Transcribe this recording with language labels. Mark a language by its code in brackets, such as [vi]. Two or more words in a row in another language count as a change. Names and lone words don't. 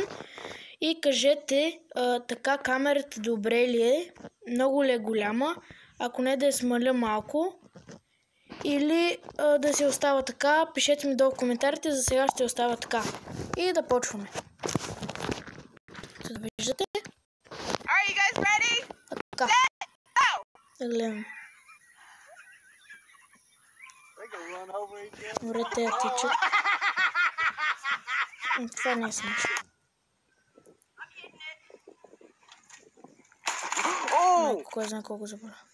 [bg] И кажете, така камерата добре ли е? Много ли е голяма? Ако не, да я смаля малко. Или да се остава така. Пишете ми долу в коментарите, за сега ще остава така. И да почваме. Да виждате? [en] Are you guys ready? [bg] Така. Да гледам. Добре, те я тичат. Това не е смешно. Кой знае колко забравя.